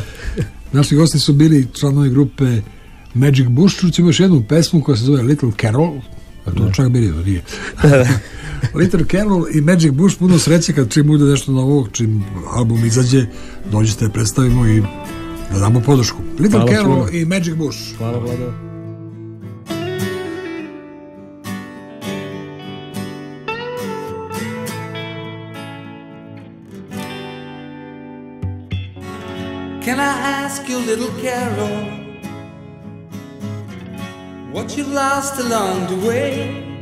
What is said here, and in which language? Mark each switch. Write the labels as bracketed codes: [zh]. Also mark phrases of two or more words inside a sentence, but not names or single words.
[sr] Naši gosti su bili članovi grupe Magic Bush. Čućemo još jednu pesmu koja se zove Little Carol. To čak bili, to nije. Little Carol i Magic Bush, puno sreće kad čim bude nešto novo, čim album izađe, dođete, predstavimo i da damo podršku. Little Carol i Magic Bush. Hvala, Vlada. [en] Can I ask you, little Carol, what you lost along the way?